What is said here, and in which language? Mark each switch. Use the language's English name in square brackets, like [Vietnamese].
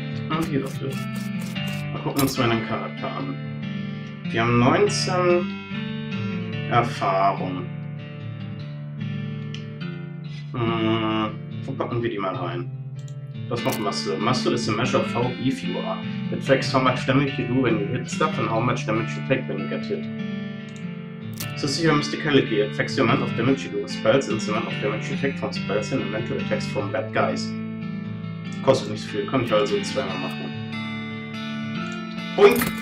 [German] Und hier dafür. Mal gucken uns mal den Charakter an. Wir haben 19 Erfahrung. Wo packen wir die mal rein? Was macht Muscle? [English] Muscle is a measure of how beef you are. It tracks how much damage you do when you hit stuff and how much damage you take when you get hit. This is your mysticality. It affects the amount of damage you do with spells and the amount of damage you take from spells and mental attacks from bad guys. [German] Kostet nicht so viel, kann ich also zweimal machen. Boink!